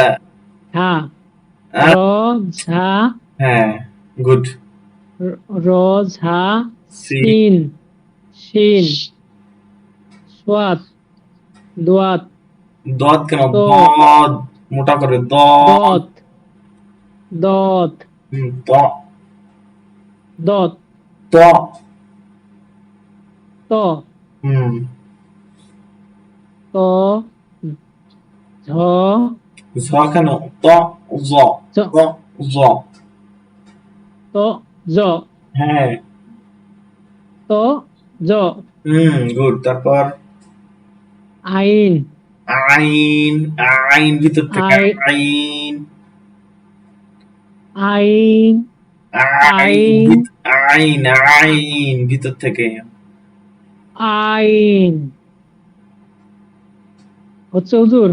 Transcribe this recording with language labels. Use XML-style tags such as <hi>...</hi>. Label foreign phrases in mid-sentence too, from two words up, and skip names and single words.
<ar>حا، را, আহ, ঝা,</ar> <bn>হ্যাঁ গুড।</bn> <ar>را، زا, সি। سين، شين، صاد، ضاد,</ar> <bn>দদ কেন, তো, দদ, মোটা করে দদ। দত, দত,</bn> <ar>ত। দত, ত। ত, হুম। طا، ظا,</ar> <bn>ঝ কেন,</bn> <ar>طا، ظا, জ, طا، ظا. طا، ظا,</ar> <bn>হ্যাঁ।</bn> <ar>طا، ظا,</ar> <bn>গুড, তারপর</bn> <ar>আইন,</ar> <bn>আইন। আইন ভিতর থেকে,</bn> <ar>আই, আইন। আইন, আইন আইন,</ar> <bn>আইন আইন ভিতর থেকে। আইন, হচ্ছে হুজুর,</bn>